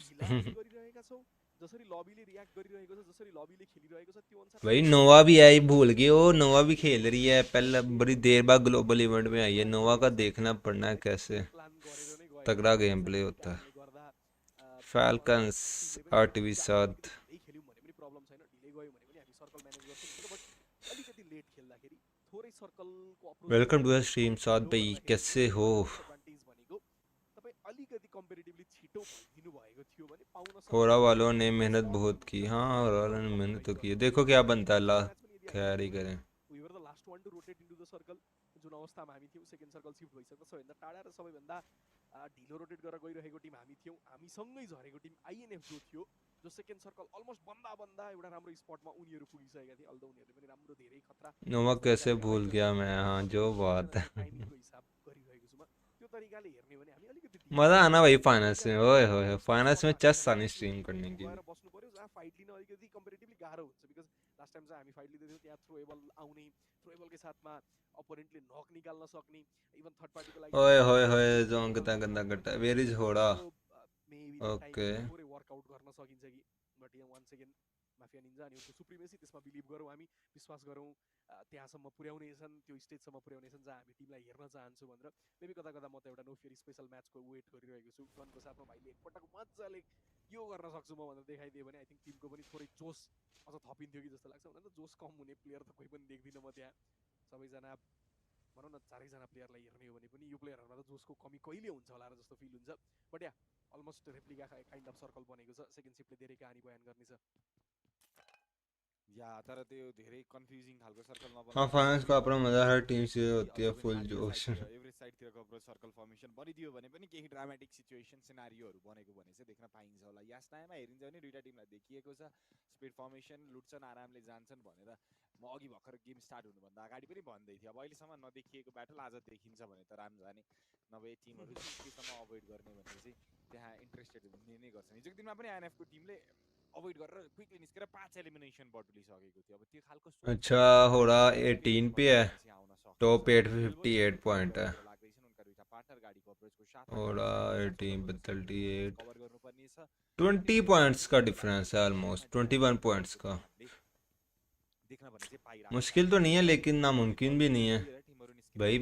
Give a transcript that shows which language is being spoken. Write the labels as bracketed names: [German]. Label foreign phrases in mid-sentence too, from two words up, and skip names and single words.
[Nepali] गरिरहेका छौँ जसरी लबीले रियाक्ट गरिरहेको छ, जसरी लबीले खेलिरहेको छ, त्यो अनुसार [Hindi] भाई नोवा भी आई, भूल गए हो. नोवा भी खेल रही है. पहले बड़ी देर बाद [English] global event [Hindi] में आई है. नोवा का देखना पड़ना है कैसे तगड़ा [English] game play [Hindi] होता है. फाल्कन्स 8वीं साथ. [English] welcome to the stream [Hindi] साथ भाई, कैसे हो? [Nepali] कम्पेरिटिभली छिटो भइदिनु भएको थियो भने पाउन होरा सक्थ्यो। [Hindi] वालों ने मेहनत बहुत की। हाँ, होरा वालों ने मेहनत तो की है। देखो क्या बनता है, अल्लाह खैर ही करे। [English] We were the last one to rotate into the circle. [Nepali] जुन अवस्थामा हामी थियौँ [English] second circle shift [Nepali] भइसक्दा सबैभन्दा टाढा र सबैभन्दा ढिलो रोटेट गरेर गइरहेको टिम हामी थियौँ। हामीसँगै झरेको टिम आइएनएफ जो थियो, जो [English] second circle almost [Nepali] बन्दा बन्दा एउटा राम्रो स्पटमा उनीहरू पुगिसकेका थिए। अल्दो उनीहरूले पनि राम्रो धेरै खतरा [Hindi] नमक कैसे भूल गया मैं, हाँ जो बात है। [Nepali] टाइमिङको हिसाब गरिरहेको छु म। त्यो तरिकाले हेर्ने भने हामी अलिकति [Hindi] मजा आना भाई फाइनल्स में, ओए होए फाइनल्स में चेस आनी स्ट्रीम करने की। [Nepali] गएर बस्नु पर्यो जहाँ फाइट लिन अलिकति कम्पेरिटिभली गाह्रो हुन्छ। बिकज [English] last time [Nepali] चाहिँ हामी फाइट लिँदै थियौँ, त्यहाँ थ्रोएबल आउने, थ्रोएबलकै साथमा अपोनेन्टले नक निकाल्न सक्ने, [English] even third party [Nepali] लागि [Hindi] ओए होए होए जोन कितना गंदा करता है। [English] Where is Hoda? Okay [Nepali] थोरै वर्कआउट गर्न सकिन्छ कि। बट यहाँ वान सेकेन्ड माफिया निन्जा अनि उनको सुप्रिमेसी, त्यसमा बिलिभ गरौँ हामी, विश्वास गरौँ त्यहाँसम्म पुर्याउनेछन्, त्यो स्टेजसम्म पुर्याउनेछन् जहाँ हामी टिमलाई हेर्न चाहन्छौँ भनेर। मेबी कता कता म त एउटा [English] no fear special match [Nepali] वेट गरिरहेको छु। गनको साथमा भाइले एकपटक मजाले यो गर्न सक्छु म भनेर देखाइदियो भने [English] I think [Nepali] टिमको पनि थोरै जोस अझ थपिन्थ्यो कि जस्तो लाग्छ। हुन त जोस कम हुने प्लेयर त कोही पनि देख्दिनँ म त्यहाँ। सबैजना भनौँ न चारैजना प्लेयरलाई हेर्ने हो भने पनि यो प्लेयरहरूमा त जोसको कमी कहिले हुन्छ होला र जस्तो फिल हुन्छ। [English] but ya almost replica kind of circle [Nepali] बनेको छ। [English] second shift [Nepali] धेरै कहानी बयान गर्नेछ। या तर त्यो धेरै कन्फ्युजिङ खालको सर्कल नबनाउनु। [Hindi] हाँ फाइनल्स का अपना मजा हर टीम से होती है, फुल जोश। [Nepali] एभरेज साइडतिरको [English] approach circle formation [Nepali] बनिदियो भने पनि केही [English] dramatic situation scenarios [Nepali] बनेको भने चाहिँ देख्न पाइन्छ होला। यस टाइममा हेरिन्छ भने दुईटा टिमलाई देखिएको छ [English] speed formation [Nepali] लुट्छन् आरामले जान्छन् भनेर म अघि भर्खर [English] game start [Nepali] हुनुभन्दा अगाडि पनि भन्दै थिएँ। अब अहिलेसम्म नदेखिएको ब्याटल आज देखिन्छ भने त राम्रो जाने, नभए टिमहरू केसम्म अभोइड गर्ने भनेर चाहिँ त्यहाँ इन्ट्रेस्टेड हुने नै गर्छन्। हिजोको दिनमा पनि आइएनएफको टिमले अभोइड गरेर क्विकली निस्केर 5 एलिमिनेसन बटुलिसकेको थियो। अब त्यो खालको [Hindi] अच्छा होड़ा 18 पे है, टॉप 8 पे 58 पॉइंट है। होड़ा 18 पे 38, 20 पॉइंट्स का डिफरेंस है, ऑलमोस्ट 21 पॉइंट्स का। मुश्किल तो नहीं है लेकिन नामुमकिन भी नहीं है भाई।